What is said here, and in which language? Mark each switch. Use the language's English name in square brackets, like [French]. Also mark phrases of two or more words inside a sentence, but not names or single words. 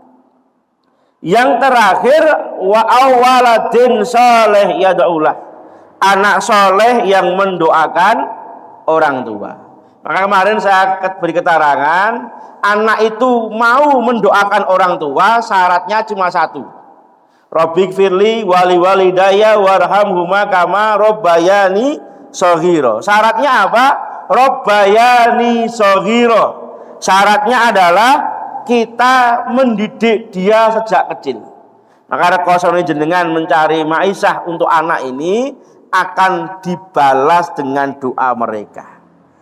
[Indonesian] Yang terakhir, [Arabic] أو ولد صالح يدعو له, [Indonesian] anak soleh yang mendoakan orang tua. Maka kemarin saya beri keterangan, anak itu mau mendoakan orang tua syaratnya cuma 1. [Arabic] رب اغفر لي ولوالدي وارحمهما كما ربياني صغيرا. [Indonesian] Syaratnya apa? [Arabic] ربياني صغيرا. [Indonesian] Syaratnya adalah kita mendidik dia sejak kecil. Maka [Javanese] rekosono jenengan [Indonesian] mencari maisah untuk anak ini akan dibalas dengan doa mereka.